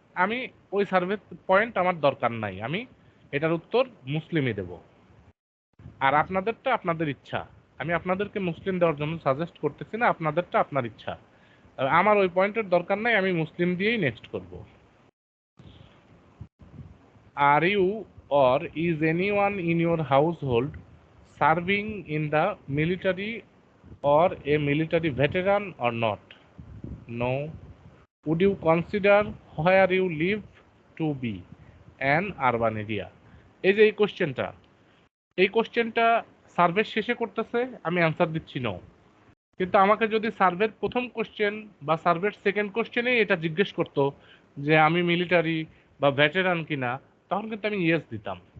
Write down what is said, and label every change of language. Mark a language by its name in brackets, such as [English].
[Bangla] আমি ওই survey point আমার দরকার নাই, আমি এটার উত্তর মুসলিমই দেব। আর আপনাদেরটা আপনাদের ইচ্ছা, আমি আপনাদেরকে মুসলিম দেওয়ার জন্য সাজেস্ট করতেছি না, আপনাদেরটা আপনার ইচ্ছা। আমার ওই পয়েন্টের দরকার নাই, আমি মুসলিম দিয়েই নেক্সট করব। [English] Are you or is anyone in your household serving in the military or a military veteran or not? No. Would you consider where you live to be an urban area? [Bangla] এই যে এই কোশ্চেনটা সার্ভের শেষে করতেছে, আমি answer দিচ্ছি no. কিন্তু আমাকে যদি সার্ভের প্রথম কোশ্চেন বা সার্ভের সেকেন্ড কোশ্চেনেই এটা জিজ্ঞেস করতো যে আমি মিলিটারি বা ভেটেরান কিনা, তখন কিন্তু আমি ইয়েস দিতাম।